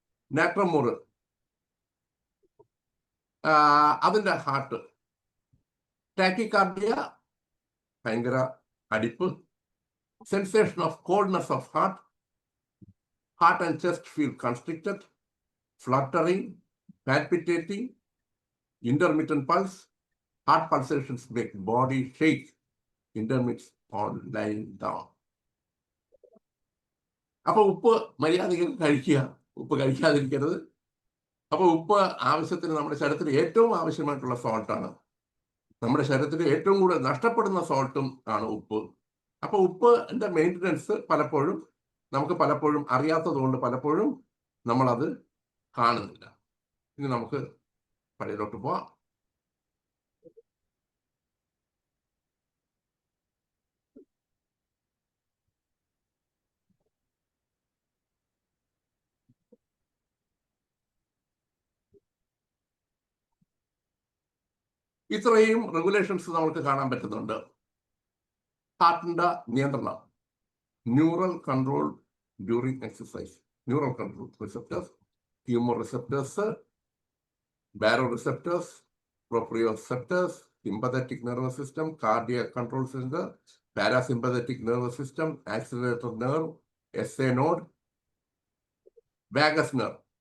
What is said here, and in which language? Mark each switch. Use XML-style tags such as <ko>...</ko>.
<ml>നാട്രമോർ, അതിൻ്റെ heart. Tachycardia, ഭയങ്കര അടിപ്പ്.</ml> <en>Sensation of coldness of heart. Heart and chest feel constricted. Fluttering, palpitating, intermittent pulse. Heart pulsations make body shake. Intermits on lying down.</en> <ml>അപ്പൊ ഉപ്പ് മര്യാദയ്ക്ക് കഴിക്കുക, ഉപ്പ് കഴിക്കാതിരിക്കരുത്. അപ്പൊ ഉപ്പ് ആവശ്യത്തിന് നമ്മുടെ ശരീരത്തിന് ഏറ്റവും ആവശ്യമായിട്ടുള്ള സോൾട്ടാണ്. നമ്മുടെ ശരീരത്തിൽ ഏറ്റവും കൂടുതൽ നഷ്ടപ്പെടുന്ന സോൾട്ടും ആണ് ഉപ്പ്. അപ്പൊ ഉപ്പിന്റെ മെയിൻ്റനൻസ് പലപ്പോഴും നമുക്ക് അറിയാത്തതുകൊണ്ട് പലപ്പോഴും നമ്മളത് കാണുന്നില്ല. ഇനി നമുക്ക് പഴയലോട്ട് പോവാം. ഇത്രയും റെഗുലേഷൻസ് നമുക്ക് കാണാൻ പറ്റുന്നുണ്ട്. ഹാർട്ടിന്റെ നിയന്ത്രണം,</ml> <en>Neural control during exercise, neural control receptors, humoral receptors, baroreceptors, proprioceptors, sympathetic nervous system, cardiac control center, parasympathetic nervous system, accelerator nerve, SA node, vagus nerve.</en>